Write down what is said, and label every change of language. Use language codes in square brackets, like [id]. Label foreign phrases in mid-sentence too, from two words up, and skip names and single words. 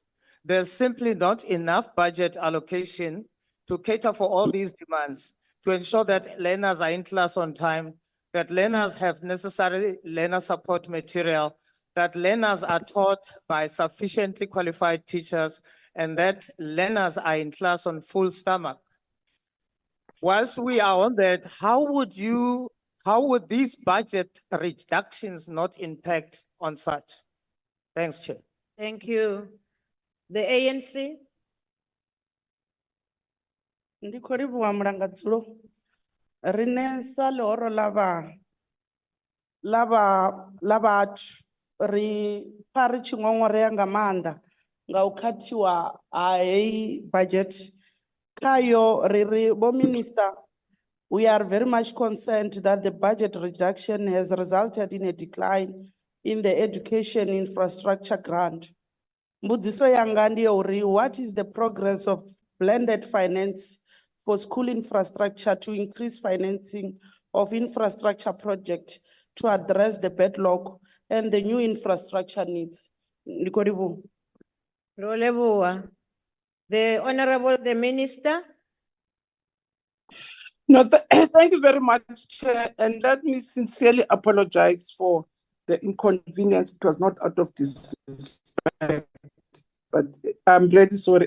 [en] There's simply not enough budget allocation to cater for all these demands, to ensure that learners are in class on time, that learners have necessary learner support material, that learners are taught by sufficiently qualified teachers, and that learners are in class on full stomach. Whilst we are on that, how would these budget reductions not impact on such? Thanks, Chair. Thank you. The ANC. [ve] Ndi khou livhuwa mulangadzulo. Rine sa ḽihoro ḽa vhathu ri pfa ri tshi ṅoṅorea nga maanḓa nga u khathiwa ha heyi budget khayo ri Vho Minister, [en] we are very much concerned that the budget reduction has resulted in a decline in the education infrastructure grant. [ve] Mbudziso yanga ndi ya uri, [en] what is the progress of blended finance for school infrastructure to increase financing of infrastructure project to address the backlog and the new infrastructure needs? [ve] Ndi khou livhuwa. [nso] Ro leboha. [en] The Honorable the Minister. No, thank you very much, Chair. And let me sincerely apologize for the inconvenience. It was not out of disrespect, but I'm really sorry.